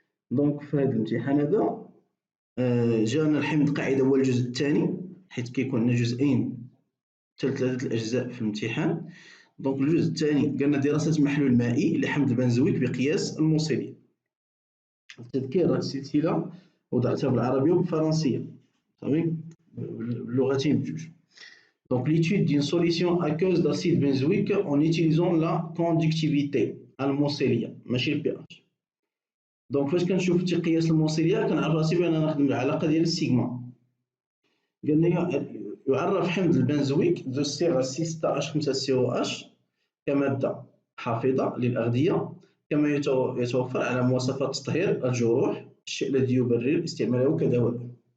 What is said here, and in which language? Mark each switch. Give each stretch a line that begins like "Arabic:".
Arabic: دونك في هذا الامتحان هذا جانا الحمض قاعدة هو الجزء الثاني، حيث كيكون عندنا جزئين ثلاثة الأجزاء في الامتحان. دونك الجزء الثاني قالنا دراسة محلول مائي لحمض البنزويك بقياس الموصلية. التذكير هذه السلسلة وضعتها بالعربية وبالفرنسية، صافي باللغتين بجوج.
French: Donc l'étude d'une solution aqueuse d'acide benzoïque en utilisant la conductivité
Arabic: الموصلية ماشي البي اتش. دونك فاش كنشوف قياس الموصلية كنعرف راسي بأن نخدم العلاقة ديال السيغما. قالنا يعرف حمض البنزويك ذو الصيغة 6H5COH كمادة حافظة للأغذية، كما يتوفر على مواصفات تطهير الجروح، الشيء الذي يبرر استعماله كدواء.